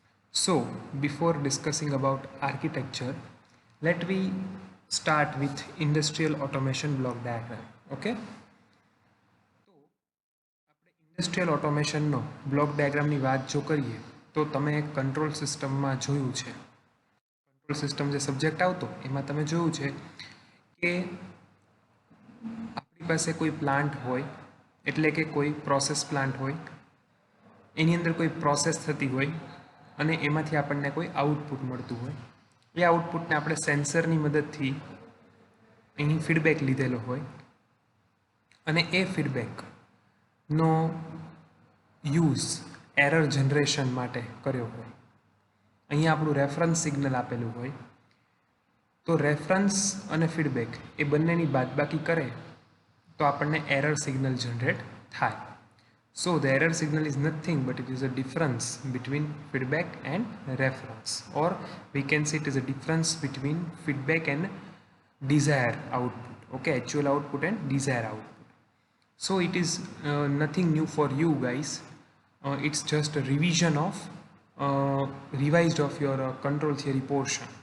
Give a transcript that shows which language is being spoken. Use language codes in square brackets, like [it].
[en] So, before discussing about architecture, let we start with industrial automation block diagram. Okay. [gu] Industrial ઓટોમેશનનો block ડાયાગ્રામની વાત જો કરીએ તો તમે એક કંટ્રોલ સિસ્ટમમાં જોયું છે. કંટ્રોલ સિસ્ટમ જે સબ્જેક્ટ આવતો એમાં તમે જોયું છે કે આપણી પાસે કોઈ પ્લાન્ટ હોય, એટલે કે કોઈ પ્રોસેસ પ્લાન્ટ હોય, એની અંદર કોઈ પ્રોસેસ થતી હોય અને એમાંથી આપણને કોઈ આઉટપુટ મળતું હોય. એ આઉટપુટને આપણે સેન્સરની મદદથી એની ફીડબેક લીધેલો હોય અને એ ફીડબેકનો યુઝ એરર જનરેશન માટે કર્યો હોય. અહીંયા આપણું રેફરન્સ સિગ્નલ આપેલું હોય, તો રેફરન્સ અને ફીડબેક એ બંનેની બાદબાકી કરે તો આપણને એરર સિગ્નલ જનરેટ થાય. [en] So the error signal is nothing but it is a difference between feedback and reference, or we can see it is a difference between feedback and desired output. Okay, actual output and desired output. So it is nothing new for you guys. It's just a revision of revised of your control theory portion.